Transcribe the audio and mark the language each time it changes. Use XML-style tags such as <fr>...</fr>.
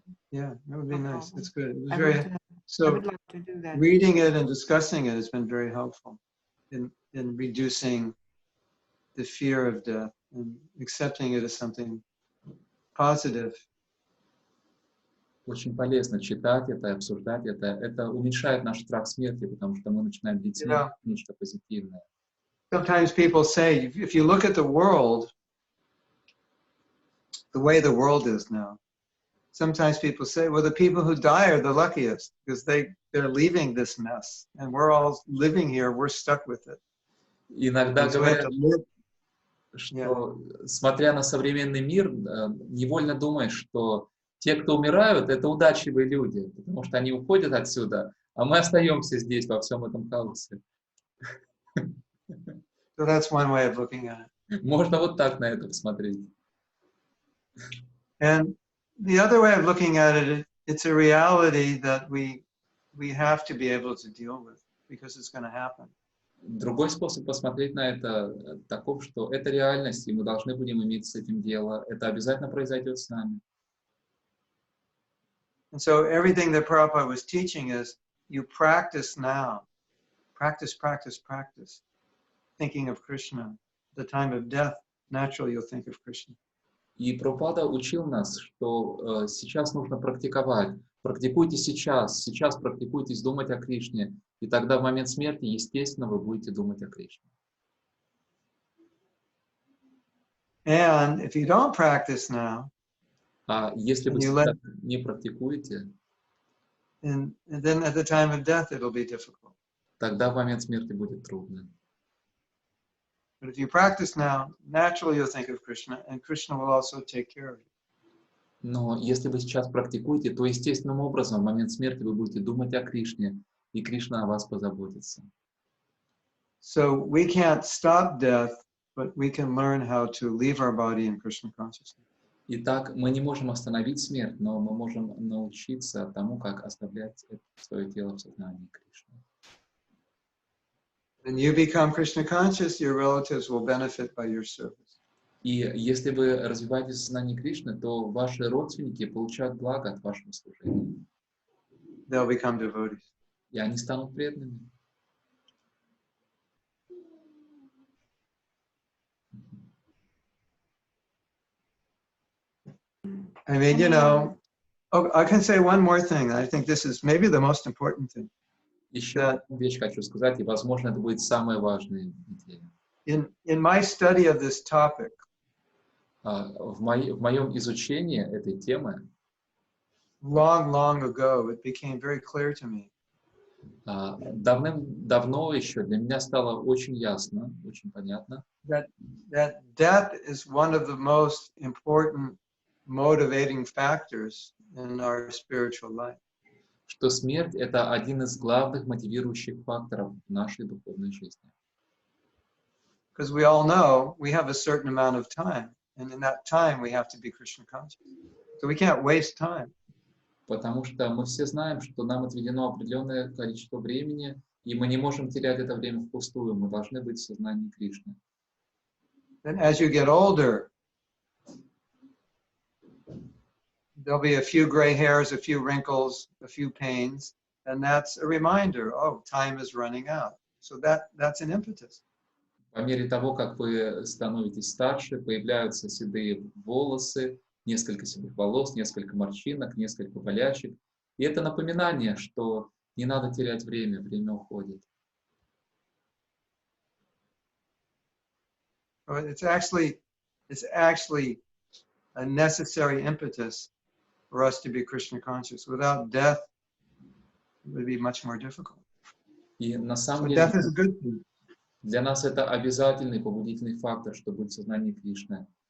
<en>Yeah, that would be nice. That's good. It was I would like to do that. Reading it and discussing it has been very helpful in reducing the fear of death and accepting it as something positive.</en> <ru>Очень полезно читать это, обсуждать это. Это уменьшает наш страх смерти, потому что мы начинаем видеть нечто позитивное.</ru> <en>Sometimes people say, if you look at the world, the way the world is now, sometimes people say, well, the people who die are the luckiest because they're leaving this mess and we're all living here, we're stuck with it.</en> <ru>Иногда говорят, что, смотря на современный мир, невольно думаешь, что те, кто умирают, это удачливые люди, потому что они уходят отсюда, А мы остаемся здесь, во всем этом хаосе.</ru> <en>So that's one way of looking at it.</en> <ru>Можно вот так на это посмотреть.</ru> <en>And the other way of looking at it, it's a reality that we have to be able to deal with because it's going to happen.</en> <ru>Другой способ посмотреть на это таков, что это реальность, и мы должны будем иметь с этим дело. Это обязательно произойдет с нами.</ru> <en>And so everything that Prabhupada was teaching is you practice now. Practice, practice, practice. Thinking of Krishna. The time of death, naturally you'll think of Krishna.</en> <ru>И Прабхупада учил нас, что сейчас нужно практиковать. Практикуйте сейчас практикуйтесь думать о Кришне. И тогда в момент смерти, естественно, вы будете думать о Кришне.</ru> <en>And if you don't practice now,</en> <ru>А если вы сейчас не практикуете,</ru> <en>and then at the time of death it'll be difficult.</en> <ru>тогда в момент смерти будет трудно.</ru> <en>But if you practice now, naturally you'll think of Krishna, and Krishna will also take care of you.</en> <ru>Но если вы сейчас практикуете, то естественным образом в момент смерти вы будете думать о Кришне, и Кришна о вас позаботится.</ru> <en>So we can't stop death, but we can learn how to leave our body in Krishna consciousness.</en> <ru>Итак, мы не можем остановить смерть, но мы можем научиться тому, как оставлять свое тело в сознании Кришны.</ru> <en>When you become Krishna conscious, your relatives will benefit by your service.</en> <ru>И если вы развиваете сознание Кришны, то ваши родственники получают благо от вашего служения.</ru> <en>They'll become devotees.</en> <ru>И они станут преданными.</ru> <en>I mean, you know, I can say one more thing. I think this is maybe the most important thing.</en> <ru>Еще одну вещь хочу сказать, и, возможно, это будет самая важная идея.</ru> <en>In my study of this topic,</en> <ru>в моем изучении этой темы,</ru> <en>long ago, it became very clear to me.</en> <ru>Давным-давно еще для меня стало очень ясно, очень понятно,</ru> <en>That death is one of the most important motivating factors in our spiritual life.</en> <ru>что смерть — это один из главных мотивирующих факторов в нашей духовной жизни.</ru> <en>Because we all know we have a certain amount of time, and in that time we have to be Krishna conscious. So we can't waste time.</en> <ru>Потому что мы все знаем, что нам отведено определенное количество времени, и мы не можем терять это время впустую, мы должны быть в сознании Кришны.</ru> <en>Then as you get older, there'll be a few gray hairs, a few wrinkles, a few pains, and that's a reminder, oh, time is running out. So that's an impetus.</en> <ru>По мере того, как вы становитесь старше, появляются седые волосы, несколько седых волос, несколько морщинок, несколько болячек. И это напоминание, что не надо терять время, время уходит.</ru> <en>It's actually a necessary impetus for us to be Krishna conscious. Without death, it would be much more difficult.</en> <ru>И на самом</ru> <en>So</en> <ru>деле</ru> <en>death is a good thing.</en> <ru>для нас это обязательный побудительный фактор, чтобы быть в сознании Кришны.</ru>